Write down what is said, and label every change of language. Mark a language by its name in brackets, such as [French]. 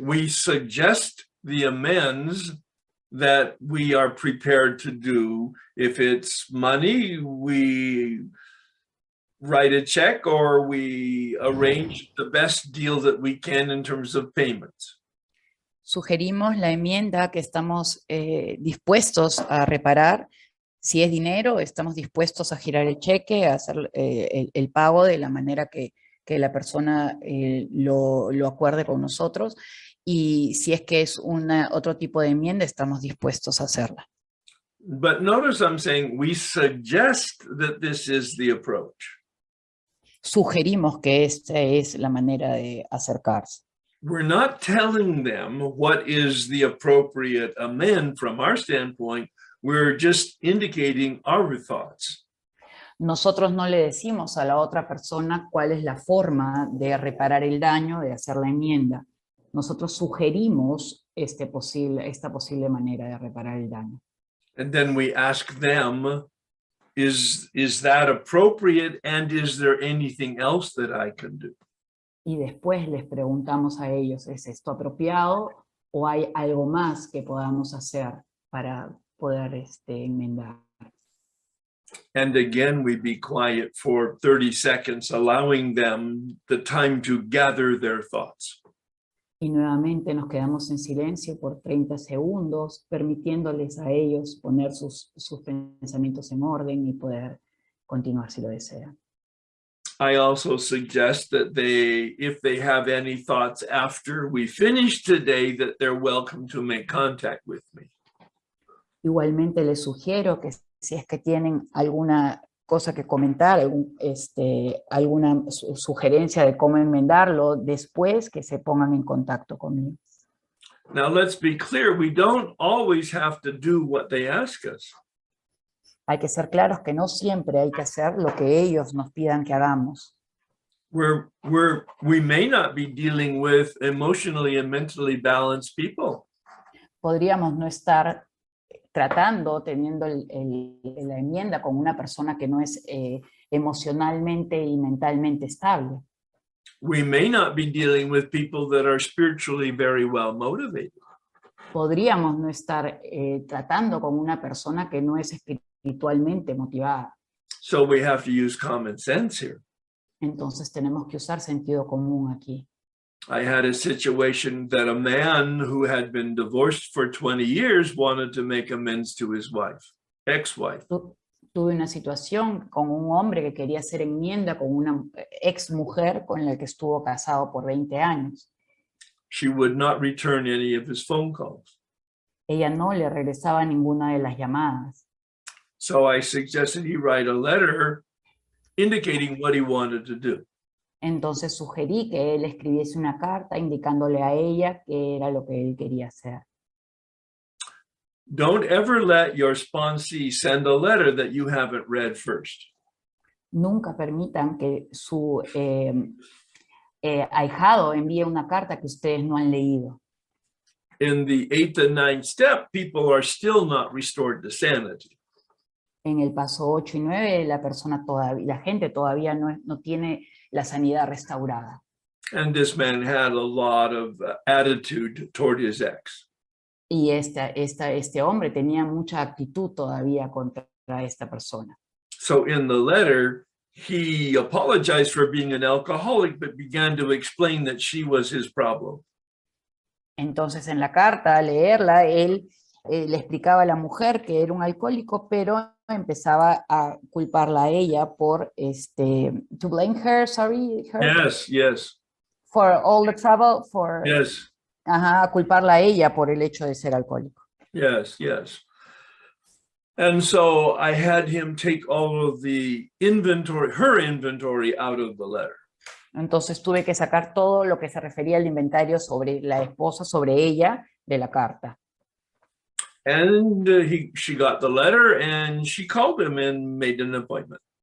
[English] We suggest the amends that we are prepared to do. If it's money, we write a check or we arrange the best deal that we can in terms of payments. [Spanish] Sugerimos la enmienda que estamos dispuestos a reparar. Si es dinero, estamos dispuestos a girar el cheque, a hacer el pago de la manera que la persona lo acuerde con nosotros. Y si es que es otro tipo de enmienda, estamos dispuestos a hacerla. [English] But notice I'm saying we suggest that this is the approach. [Spanish] Sugerimos que esta es la manera de acercarse. [English] We're not telling them what is the appropriate amend from our standpoint. We're just indicating our thoughts. [Spanish] Nosotros no le decimos a la otra persona cuál es la forma de reparar el daño, de hacer la enmienda. Nosotros sugerimos esta posible manera de reparar el daño. [English] And then we ask them, is that appropriate? And is there anything else that I can do? [Spanish] Y después les preguntamos a ellos, ¿es esto apropiado o hay algo más que podamos hacer para poder enmendar? [English] And again, we be quiet for 30 seconds, allowing them the time to gather their thoughts. [Spanish] Y nuevamente nos quedamos en silencio por 30 segundos, permitiéndoles a ellos poner sus pensamientos en orden y poder continuar si lo desean. [English] I also suggest that if they have any thoughts after we finish today, that they're welcome to make contact with me. [Spanish] Igualmente les sugiero que si es que tienen alguna cosa que comentar, alguna sugerencia de cómo enmendarlo, después que se pongan en contacto conmigo. [English] Now let's be clear, we don't always have to do what they ask us. [Spanish] Hay que ser claros que no siempre hay que hacer lo que ellos nos pidan que hagamos. [English] We may not be dealing with emotionally and mentally balanced people. [Spanish] Podríamos no estar teniendo la enmienda con una persona que no es emocionalmente y mentalmente estable. [English] We may not be dealing with people that are spiritually very well motivated. [Spanish] Podríamos no estar tratando con una persona que no es espiritualmente motivada. [English] So we have to use common sense here. [Spanish] Entonces tenemos que usar sentido común aquí. [English] I had a situation that a man who had been divorced for 20 years wanted to make amends to his wife, ex-wife. [Spanish] Tuve una situación con un hombre que quería hacer enmienda con una ex mujer con la que estuvo casado por 20 años. [English] She would not return any of his phone calls. [Spanish] Ella no le regresaba ninguna de las llamadas. [English] So I suggested he write a letter indicating what he wanted to do. [Spanish] Entonces sugerí que él escribiese una carta indicándole a ella qué era lo que él quería hacer. [English] Don't ever let your sponsee send a letter that you haven't read first. [Spanish] Nunca permitan que su ahijado envíe una carta que ustedes no han leído. [English] In the 8th and 9th step, people are still not restored to sanity. [Spanish] En el paso 8 y 9, la gente todavía no tiene la sanidad restaurada. [English] And this man had a lot of attitude toward his ex. [Spanish] Y este hombre tenía mucha actitud todavía contra esta persona. [English] So in the letter, he apologized for being an alcoholic, but began to explain that she was his problem. [Spanish] Entonces en la carta, al leerla, él le explicaba a la mujer que era un alcohólico, pero empezaba a culparla a ella por, [English] to blame her, sorry, her? Yes. For all the trouble, Yes. [Spanish] A culparla a ella por el hecho de ser alcohólico. Yes. [English] And so I had him take all of the her inventory out of the letter. [Spanish] Entonces tuve que sacar todo lo que se refería al inventario sobre la esposa, sobre ella, de la carta. [English] And she got the letter and she called him and made an appointment.